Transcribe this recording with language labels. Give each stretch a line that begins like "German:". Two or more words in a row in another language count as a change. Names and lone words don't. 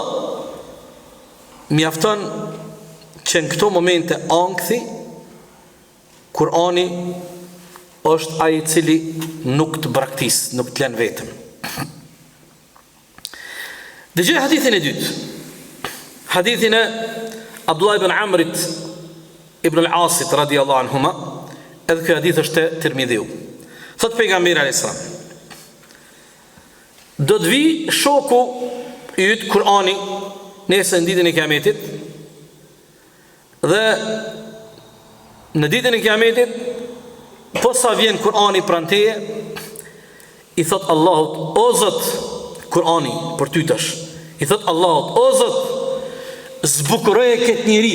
Albanian: Mjafton që në këto momente ankthi Kurani është ai i cili nuk të braktis, nuk të lën vetëm. Dëgjoj hadithin e dytë. Hadithin e Abdullah ibn Amrit ibn al-Asit
Arabic: رضي الله عنهما.
Albanian: Edhe kjo hadith është te Tirmidhiu. Thot pejgamberi
Arabic: عليه السلام:
Albanian: do të vi shoku yt Kurani nesër në ditën e Kiametit, dhe në ditën e Kiametit posa vjen Kurani pranë teje, i thot Allahut: o Zot, Kurani për ty tash, i thot Allahut: o Zot, zbukuroje këtë njeri.